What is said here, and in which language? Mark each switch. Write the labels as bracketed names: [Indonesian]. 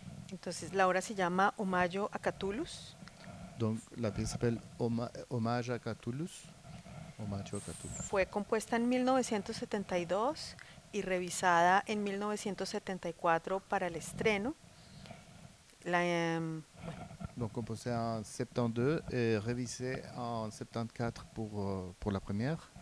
[Spanish] Entonces, la obra se llama Homayo a Catullus. [French] Donc, la pièce s'appelle Hommage à Catullus. [Spanish] Homayo a Catullus. Fue compuesta en 1972 y revisada en 1974 para el estreno. [French] Donc, composé en 72 et révisé en 74 pour la première.